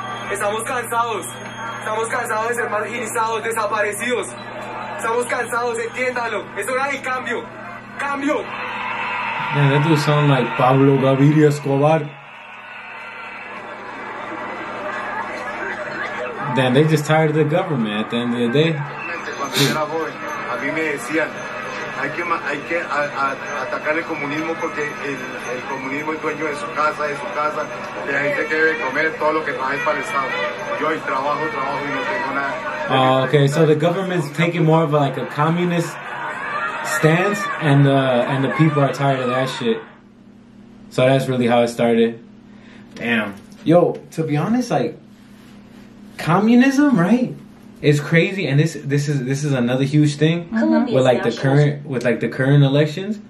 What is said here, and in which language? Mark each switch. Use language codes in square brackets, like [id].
[es] Estamos cansados de ser marginizados, desaparecidos. Estamos cansados, entiéndalo. Es hora de cambio. ¡Cambio! [en] Man, that dude sound like Pablo Gaviria Escobar. Damn, they just tired of the government at the end of the day. [es] Cuando yo era joven, a mí me decían, hay que atacar el comunismo porque el comunismo es dueño de su casa, de la gente que debe comer todo lo que trabaja para el Estado. Yo hoy trabajo y no tengo nada. [en] Oh, okay, so the government's taking more of like a communist stance, and the people are tired of that shit. So that's really how it started. Damn. Yo, to be honest, like communism, right? It's crazy, and this is another huge thing with like the current elections.